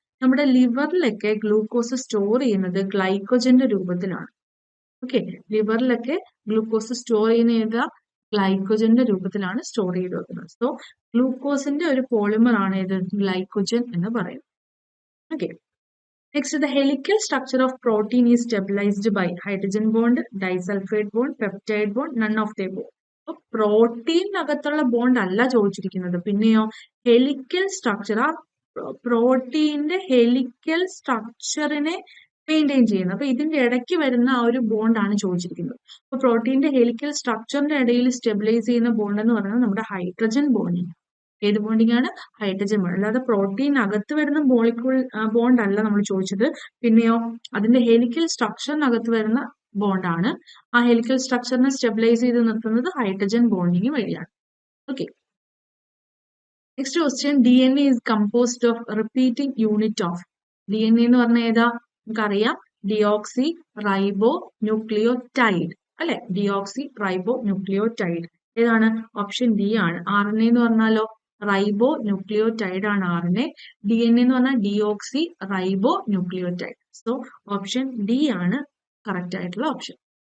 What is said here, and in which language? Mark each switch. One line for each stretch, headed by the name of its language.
Malayalam: നമ്മുടെ ലിവറിലൊക്കെ glucose store ചെയ്യുന്നത് ഗ്ലൈക്കോജന്റെ രൂപത്തിലാണ്. ഓക്കെ, ലിവറിലൊക്കെ ഗ്ലൂക്കോസ് സ്റ്റോർ ചെയ്യുന്ന ഏതാ? ഗ്ലൈക്കോജന്റെ രൂപത്തിലാണ് സ്റ്റോർ ചെയ്ത് വെക്കുന്നത്. സോ ഗ്ലൂക്കോസിന്റെ ഒരു പോളിമർ ആണ് ഇത് ഗ്ലൈക്കോജൻ എന്ന് പറയുന്നത്. Okay.
English: Next, the helical structure of protein is stabilized by hydrogen bond, disulfide bond, peptide bond, none of the above.
Malayalam: അപ്പോൾ പ്രോട്ടീനകത്തുള്ള ബോണ്ട് അല്ല ചോദിച്ചിരിക്കുന്നത്, പിന്നെയോ ഹെലിക്കൽ സ്ട്രക്ചർ, ആ പ്രോട്ടീന്റെ ഹെലിക്കൽ സ്ട്രക്ചറിനെ മെയിൻറ്റെയിൻ ചെയ്യുന്നത്. അപ്പൊ ഇതിന്റെ ഇടയ്ക്ക് വരുന്ന ആ ഒരു ബോണ്ടാണ് ചോദിച്ചിരിക്കുന്നത്. അപ്പൊ പ്രോട്ടീന്റെ ഹെലിക്കൽ സ്ട്രക്ചറിന്റെ ഇടയിൽ സ്റ്റെബിലൈസ് ചെയ്യുന്ന ബോണ്ട് എന്ന് പറയുന്നത് നമ്മുടെ ഹൈഡ്രജൻ ബോണ്ടിങ്. ഏത് ബോണ്ടിങ് ആണ്? Hydrogen bond. അല്ലാതെ പ്രോട്ടീൻ അകത്ത് വരുന്ന മോളിക്യൂൾ ബോണ്ട് അല്ല നമ്മൾ ചോദിച്ചത്, പിന്നെയോ അതിന്റെ ഹെലിക്കൽ സ്ട്രക്ചറിനകത്ത് വരുന്ന ബോണ്ടാണ്. ആ ഹെലിക്കൽ സ്ട്രക്ചറിനെ സ്റ്റെബിലൈസ് ചെയ്ത് നിർത്തുന്നത് ഹൈഡ്രജൻ ബോണ്ടിങ് വഴിയാണ്. Okay.
English: Next question, DNA is composed of repeating unit of.
Malayalam: DNA എന്ന് പറഞ്ഞാൽ ഏതാ? നമുക്കറിയാം, ഡിയോക്സി റൈബോ ന്യൂക്ലിയോടൈഡ് അല്ലെ. ഡിയോക്സി റൈബോ ന്യൂക്ലിയോടൈഡ് ഏതാണ്? ഓപ്ഷൻ ഡി ആണ്. RNA എന്ന് പറഞ്ഞാലോ റൈബോ ന്യൂക്ലിയോടൈഡ് ആണ് RNA. DNA എന്ന് പറഞ്ഞാൽ deoxy റൈബോ nucleotide. So option D ആണ് കറക്റ്റ് ആയിട്ടുള്ള ഓപ്ഷൻ.